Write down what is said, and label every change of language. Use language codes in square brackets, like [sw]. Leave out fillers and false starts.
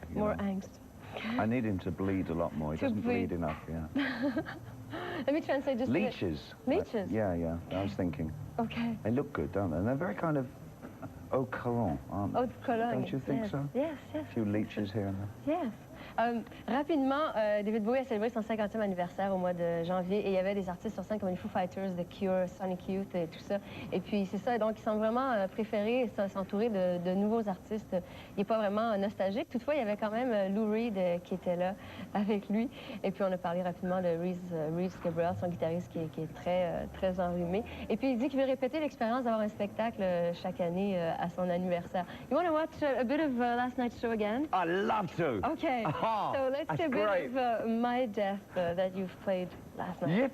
[en] More angst. I need him to bleed a lot more. He doesn't bleed enough, yeah. Let me translate just leeches. Leeches? Yeah, I was thinking. Okay. They look good, don't they? And they're very kind of au courant, aren't they? Au courant. Don't you think so? Yes. A few leeches here and there. Yes. [fr] Rapidement, David Bowie a célébré son 50e anniversaire au mois de janvier et il y avait des artistes sur scène comme les Foo Fighters, The Cure, Sonic Youth et tout ça. Et puis c'est ça, donc il semble vraiment préférer s'entourer de nouveaux artistes. Il n'est pas vraiment nostalgique. Toutefois, il y avait quand même Lou Reed qui était là avec lui. Et puis on a parlé rapidement de Reeves Gabrels, son guitariste qui est très enrhumé. Et puis il dit qu'il veut répéter l'expérience d'avoir un spectacle chaque année à son anniversaire. [en] You want to watch a bit of last night's show again? I'd love to. Okay. So let's see a bit of My Death that you've played last night.